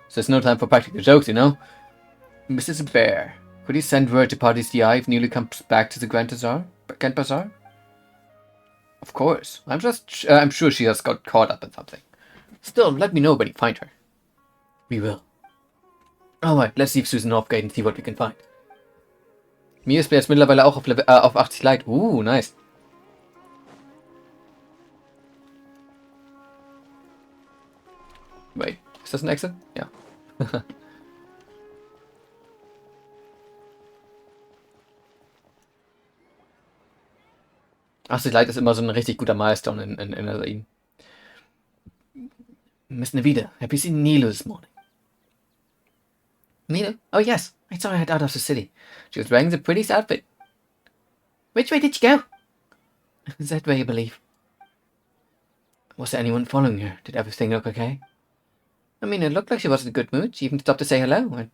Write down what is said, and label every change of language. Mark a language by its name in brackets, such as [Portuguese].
[English] So there's no time for practical jokes, you know? Mrs. Bear, could you send word to Party's DI if Nilo comes back to the Grand Bazaar? Of course. I'm sure she has got caught up in something. Still, let me know when you find her. We will. Alright, let's leave Susan Northgate and see what we can find. [German] Mir ist jetzt mittlerweile auch auf 80 Light. Nice. [English] Wait, [German] ist das ein Exit? Ja. 80 Light ist immer so ein richtig guter Milestone in der Serie. [English] Miss Navida, have you seen Nilu this morning? Nilu? Oh yes, I saw her head out of the city. She was wearing the prettiest outfit. Which way did she go? That way, I believe. Was there anyone following her? Did everything look okay? I mean, it looked like she was in a good mood. She even stopped to say hello.